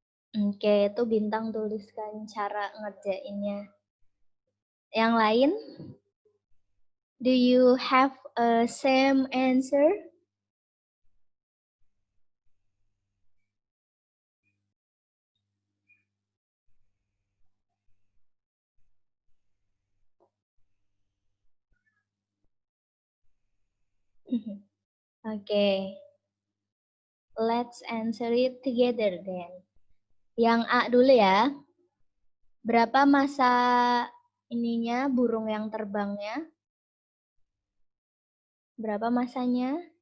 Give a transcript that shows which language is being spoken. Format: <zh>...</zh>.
<id>Oke, itu Bintang tuliskan cara ngerjainnya. Yang lain?</id> <en>Do you have a same answer? Oke. Let's answer it together then.</en> <id>Yang A dulu ya. Berapa masa ininya burung yang terbangnya? Berapa masanya?</id>